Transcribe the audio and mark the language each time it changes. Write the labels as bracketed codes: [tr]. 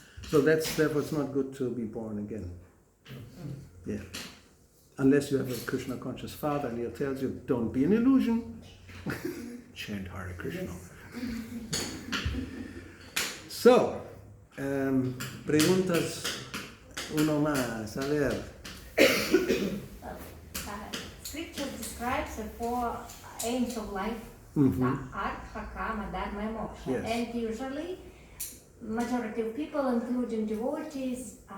[en] So therefore it's not good to be born again. Yeah. Unless you have a Krishna conscious father and he tells you, don't be an illusion, chant Hare Krishna. [es] So, preguntas uno más, a ver. [en] Scripture describes the four aims of life, Artha, Kama, Dharma, and Moksha. Yes. And usually, majority of people, including devotees,